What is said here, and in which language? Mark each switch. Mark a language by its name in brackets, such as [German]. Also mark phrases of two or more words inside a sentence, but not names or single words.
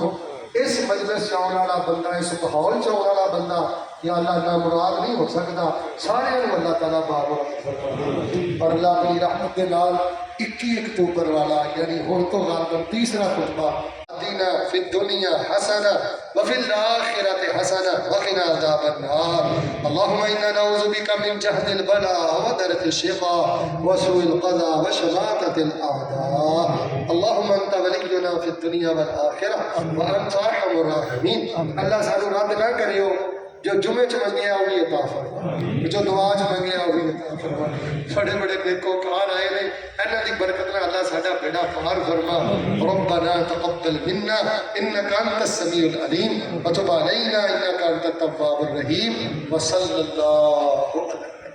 [Punjabi] اس مجلس چاؤن والا بندہ اس ماحول چاؤن والا بندہ یا اللہ نامراد نہیں ہو سکتا. سارے اللہ تعالیٰ بارک فرما دے. اور اللہ اپنی رحمت کے نال 21 اکتوبر والا یعنی ہن تو غالباً تیسرا خطبہ دینا [Arabic] فی الدنیا حسنہ وفی الآخرۃ حسنہ وقنا عذاب النار. اللهم انا نعوذ بک من جہد البلاء ودرک الشقاء وسوء القضاء وشماتۃ الاعداء. اللهم انت ولینا فی الدنیا والآخرہ وانت ارحم الراحمین. [Punjabi] اللہ سانو رد نہ کریو جو جمعے چ منگیا وہی عطا فرما. جو دعا چ منگیا وہی عطا فرما. بڑے بڑے نیکوکار آئے نے انہاں دی برکت نال اللہ ساڈا بیڑا پار فرما. [Arabic] ربنا تقبل منا انك انت السميع العليم وتب علينا انك انت التواب الرحيم وصلى الله عليه